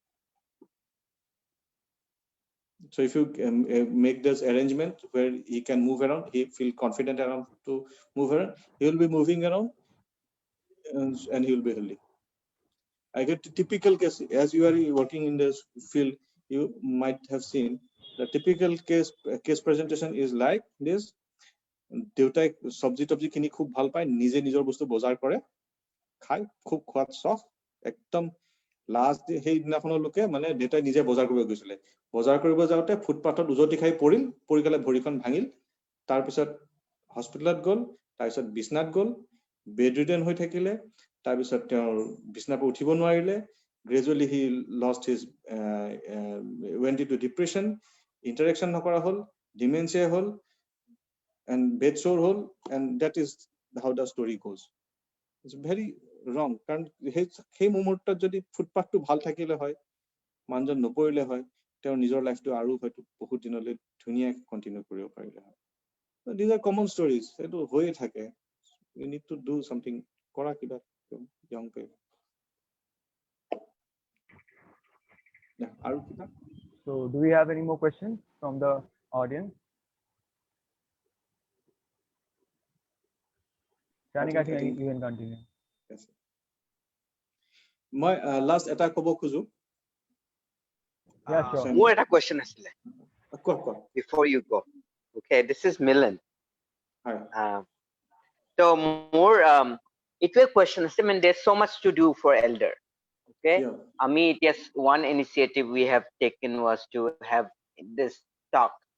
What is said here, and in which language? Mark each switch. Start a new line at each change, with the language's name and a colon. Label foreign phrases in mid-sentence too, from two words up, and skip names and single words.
English: So if you make this arrangement where he can move around, he feel confident enough to move around, he will be moving around and he will be healthy. I get the typical case. As you are working in this field, you might have seen the typical case presentation is like this.
Assamese: দেউতাই সবজি টবজি কিনি খুব ভাল পায়, নিজে নিজৰ বস্তু বজাৰ কৰে, খায়, খুব খোৱাত চখ, একদম লাষ্ট সেইদিনাখনলৈকে মানে দেউতাই নিজে বজাৰ কৰিব গৈছিলে, বজাৰ কৰিব যাওঁতে ফুটপাথত উজটি খাই পৰিল, পৰি গ'লে ভৰিখন ভাঙিল, তাৰপিছত হস্পিটেলত গ'ল, তাৰপিছত বিছনাত গ'ল,
English: bed ridden
Assamese: হৈ থাকিলে, তাৰপিছত তেওঁৰ বিছনাৰ পৰা উঠিব নোৱাৰিলে,
English: gradually he lost his went into depression, interaction
Assamese: নকৰা হ'ল,
English: dementia হ'ল, and bed sore হ'ল, and that is how the story goes. It's very wrong.
Assamese: কাৰণ সেই মুহূৰ্তত যদি ফুটপাথটো ভাল থাকিলে হয়, মানুহজন নপৰিলে হয়, তেওঁৰ নিজৰ লাইফটো আৰু হয়তো বহুত দিনলৈ ধুনীয়া কন্টিনিউ কৰিব পাৰিলে হয়
English: so these are common stories
Assamese: এটো হৈয়ে থাকে
English: we need to do something
Assamese: কৰা কিবা
English: young people
Assamese: আৰু কিবা
English: So, do we have any more questions from the audience? Shanika, I think you can continue. Yes.
Assamese: মই লাষ্ট এটা ক'ব খোজো
English: Yeah, sure. More a question asile
Assamese: কোৱা
English: before you go. Okay, this is Milan. Hi. So more it's a question. I mean, there's so much to do for elder. Okay, Yeah. I mean, yes, one initiative we have taken was to have this talk.